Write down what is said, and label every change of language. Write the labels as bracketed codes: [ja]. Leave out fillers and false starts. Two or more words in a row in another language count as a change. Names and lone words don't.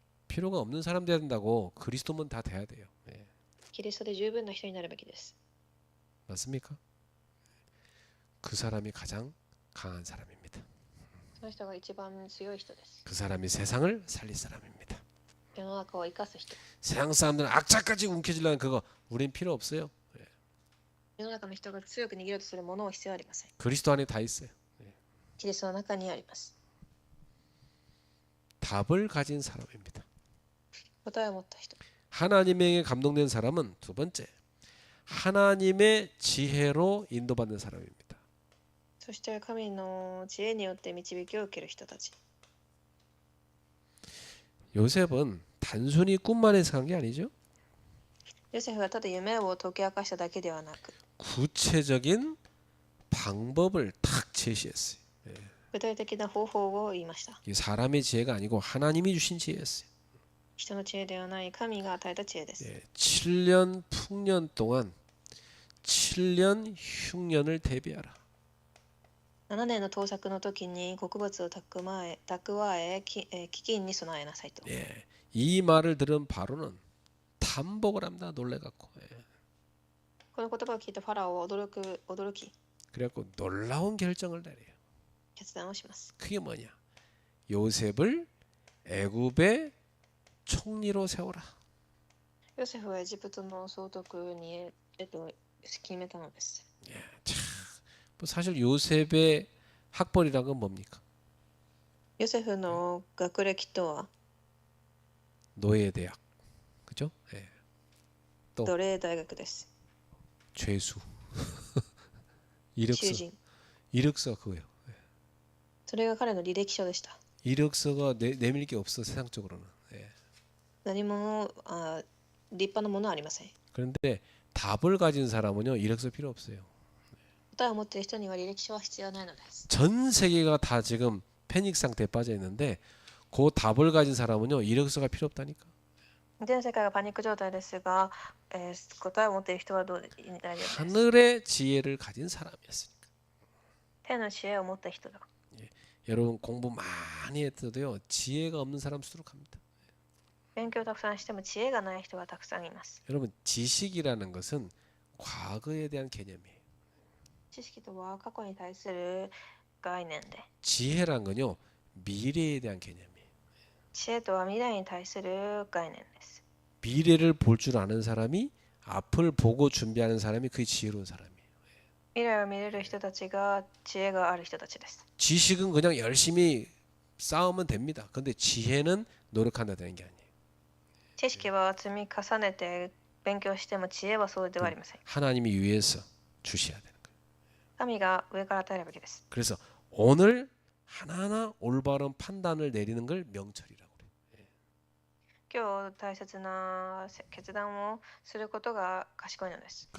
[ko] 필요가 없는 사람 돼야 된다고. 그리스도면 다 돼야 돼요. 예. [ja] キリストで十分な人になるべきです。 [ko] 맞습니까? 그 사람이 가장 강한 사람입니다. [ja] その人が一番強い人です。 [ko] 그 사람이 세상을 살릴 사람입니다. [ja] 世の中を生かす人。 [ko] 세상 사람들은 악착같이 움켜쥐려는 그거 우린 필요 없어요. [ja] 世の中の人が強く握ろうとするものは必要ありません。 [ko] 그리스도 안에 다 있어요. [ja] キリストの中にあります。 [ko] 답을 가진 사람입니다. [ja] 答えを持った人。 [ko] 하나님에게 감동된 사람은 두 번째, 하나님의 지혜로 인도받는 사람입니다. [ja] そして神の知恵によって導きを受ける人たち。 [ko] 요셉은 단순히 꿈만 해석한 게 아니죠. [ja] ヨセフはただ夢を解き明かしただけではなく、 [ko] 구체적인 방법을 탁 제시했어요. [ja] 具体的な方法を言いました。 [ko] 이게 사람의 지혜가 아니고 하나님이 주신 지혜였어요. [ja] 人の知恵ではない神が与えた知恵です。 [ko] 7년 풍년 동안 7년 흉년을 대비하라. [ja] 7 年の盗作の時に穀物を蓄え飢饉に備えなさいと。 [ko] 예, 이 말을 들은 바로는 탐복을 합니다. 놀래갖고. 예. [ja] この言葉を聞いたファラオは驚き [ko] 그래갖고 놀라운 결정을 내려요. [ja] 決断をします。 [ko] 그게 뭐냐? 요셉을 애굽의 총리로 세워라. [ja] ヨセフはエジプトの総督に決めたのです。 [ko] 예, 참, 뭐 사실 요셉의 학벌이란 건 뭡니까? [ja] ヨセフの学歴とは [ko] 노예대학, 그죠? 예. 또 [ja] 奴隷大学です。 [ko] 죄수, [ja] 囚 [ko] 이력서, [ja] 人。 [ko] 이력서 그거요. [ja] それが彼の履歴書でした。 [ko] 이력서가 내밀 게 없어 세상적으로는. 예. [ja] 何も立派なものはありません。 [ko] 그런데 답을 가진 사람은요 이력서 필요 없어요. [ja] 答えを持っている人には履歴書は必要ないのです。 [ko] 전 세계가 다 지금 패닉 상태에 빠져 있는데 그 답을 가진 사람은요 이력서가 필요 없다니까. [ja] 全世界がパニック状態ですが、答えを持っている人はどう大丈夫です。 [ko] 하늘의 지혜를 가진 사람이었으니까. [ja] 天の知恵を持った人だ。 [ko] 여러분 공부 많이 했어도요 지혜가 없는 사람 수두룩합니다. [ja] 勉強をたくさんしても知恵がない人がたくさんいます。 [ko] 여러분 지식이라는 것은 과거에 대한 개념이에요. [ja] 知識とは過去に対する概念で、 [ko] 지혜란 건요 미래에 대한 개념이에요. [ja] 知恵とは未来に対する概念です。 [ko] 미래를 볼 줄 아는 사람이 앞을 보고 준비하는 사람이 그게 지혜로운 사람이에요. [ja] 未来を見れる人たちが知恵がある人たちです。 [ko] 지식은 그냥 열심히 쌓으면 됩니다. 근데 지혜는 노력한다는 게 아니에요. [ja] 知識は積み重ねて勉強しても知恵はそうではありません。 [ko] 하나님이 위에서 주셔야 되는 거예요. [ja] 神が上から与えるべきです。 [ko] 그래서 오늘 하나하나 올바른 판단을 내리는 걸 명철이라고 그래요. [ja] 今日大切な決断をすることが賢いのです。